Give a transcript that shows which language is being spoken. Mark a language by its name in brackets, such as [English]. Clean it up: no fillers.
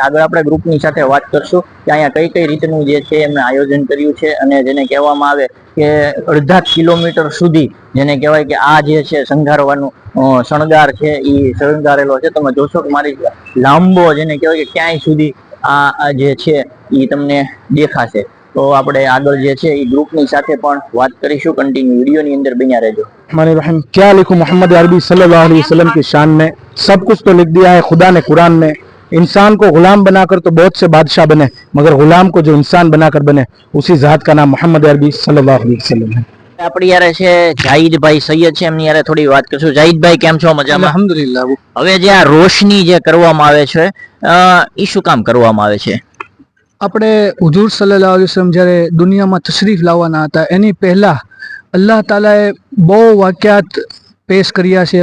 [Gujarati] આગળ આપણે ગ્રુપની સાથે વાત કરશું કે અહીંયા કઈ કઈ રીતનું જે છે એમને આયોજન કર્યું છે, અને જેને કહેવામાં આવે કે અડધા કિલોમીટર સુધી જેને કહેવાય કે આ જે છે શણગારવાનું શણગાર છે એ શણગારેલો છે. તમે જોશો કે મારી લાંબો જેને કહેવાય કે ક્યાંય સુધી આ જે છે એ તમને દેખાશે. તો આપણે આગળ જે છે એ ગ્રુપની સાથે પણ વાત કરીશું. કન્ટિન્યુ વિડીયોની અંદર બન્યા રહેજો. [Hindi] रहमान क्या लिखूं मोहम्मद अरबी सल्लल्लाहु अलैहि वसल्लम की शान में, सब कुछ तो लिख दिया है खुदा ने कुरान में. इंसान को गुलाम बनाकर तो बहुत से बादशाह बने, मगर गुलाम को जो इंसान बनाकर बने उसी ज़ात का नाम मोहम्मद अरबी सल्लल्लाहु अलैहि वसल्लम है. [Gujarati] આપણી યારે છે જાહિદભાઈ સૈયદ છે, એમની યારે થોડી વાત કરશું. જાહિદભાઈ કેમ છો? મજામાં? [Arabic] अल्हम्दुलिल्लाह. [Gujarati] હવે જે આ રોશની જે કરવામાં આવે છે એ શું કામ કરવામાં આવે છે? આપણે હુજૂર સલ્લલ્લાહુ અલૈહિ વસલ્લમ જ્યારે દુનિયામાં તશરીફ લાવવાના હતા એની પહેલા અલ્લાહ તાલાએ બહુ વાક્યાત પેશ કર્યા છે.